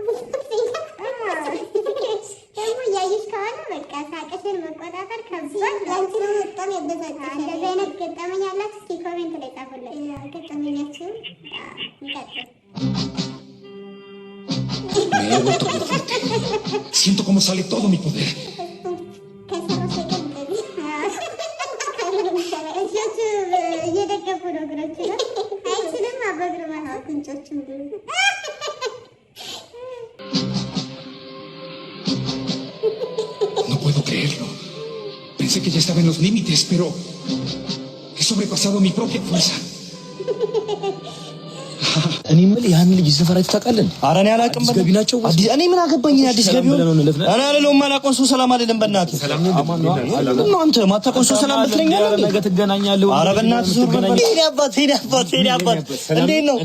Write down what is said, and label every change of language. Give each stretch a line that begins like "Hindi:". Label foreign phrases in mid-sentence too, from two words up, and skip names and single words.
Amharic: ደግሞ እያየሽ ከሆነ በቃ ሳቅሽን መቆጣጠር ከባድ ላንቺ ነው። በጣም ያበዛጫል። እንደዚህ አይነት ገጠመኝ ያላችሁ እስኪ ኮሜንት ላይ ጻፉልኝ። ገጠመኛችሁን እንቀጥል።
Spanish: Me he vuelto muy fuerte. Siento como sale todo mi poder. No puedo creerlo. Pensé que ya estaba en los límites, pero he sobrepasado mi propia fuerza.
Amharic: እኔ ምን ያን ልጅ ሰፈራችሁ ታውቃለህ? ኧረ እኔ አላውቅም። ገቢ ናቸው። እኔ ምን አገባኝ? አዲስ ገቢው እኔ አለለው ማላቆን ሰው ሰላም አይደለም። በእናትህ ሰላም ነው። አንተ ማታቆን ሰው ሰላም ብትለኛለህ ነገ ትገናኛለህ። ኧረ በእናትህ ዞር በል። እኔ አባት እንዴት ነው?